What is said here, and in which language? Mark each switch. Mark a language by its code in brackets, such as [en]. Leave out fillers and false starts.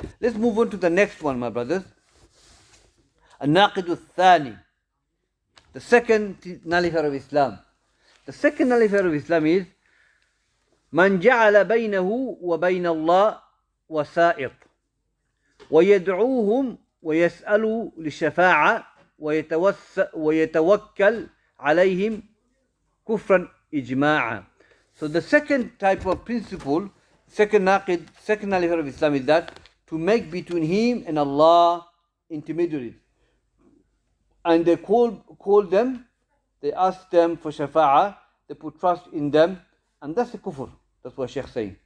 [en] Let's move on to the next one, my brothers. [ar] الناقد الثاني, [en] the second nullifier of Islam. The second nullifier of Islam is [ar] من جعل بينه وبين الله وسائط ويدعوهم ويسأل للشفاعة ويتوكل عليهم كفرا إجماعا. [en] So the second type of principle, second nullifier of Islam is that to make between him and Allah intermediaries. And they call them, they ask them for shafa'ah, they put trust in them, and that's the kufr. That's what Shaykh is saying.